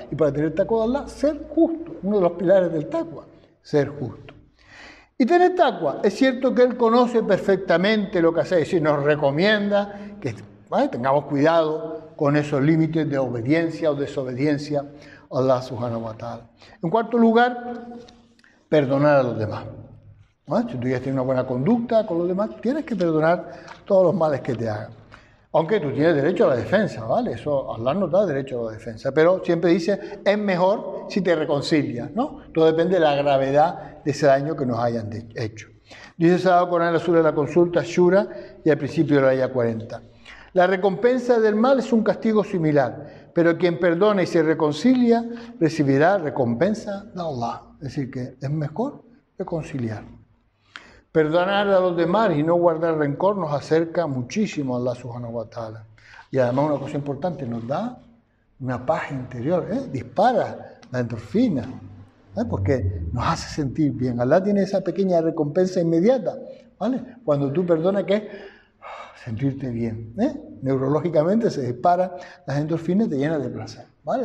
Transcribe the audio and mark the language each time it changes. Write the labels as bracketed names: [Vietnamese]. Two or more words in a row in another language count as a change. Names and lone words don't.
[Spanish] Y para tener taqwa de Allah, ser justo. Uno de los pilares del taqwa, ser justo. Y tener taqwa, es cierto que Él conoce perfectamente lo que hacéis, es decir, nos recomienda que tengamos cuidado con esos límites de obediencia o desobediencia a [Arabic] الله سبحانه وتعالى. [Spanish] En cuarto lugar, perdonar a los demás. Si tú ya tienes una buena conducta con los demás, tienes que perdonar todos los males que te hagan. Aunque tú tienes derecho a la defensa, ¿vale? Eso Allah nos da derecho a la defensa, pero siempre dice, es mejor si te reconcilias, ¿no? Todo depende de la gravedad de ese daño que nos hayan hecho. Dice Sagrado Corán en la sura de la consulta, Shura, y al principio de la ayah 40. La recompensa del mal es un castigo similar, pero quien perdona y se reconcilia recibirá recompensa de Allah. Es decir, que es mejor reconciliar. Perdonar a los demás y no guardar rencor nos acerca muchísimo a [Arabic] الله سبحانه وتعالى. [Spanish] Y además una cosa importante, nos da una paz interior, dispara la endorfina, porque nos hace sentir bien. Allah tiene esa pequeña recompensa inmediata, ¿vale? Cuando tú perdonas, que es sentirte bien, neurológicamente se dispara las endorfinas y te llena de placer, ¿vale?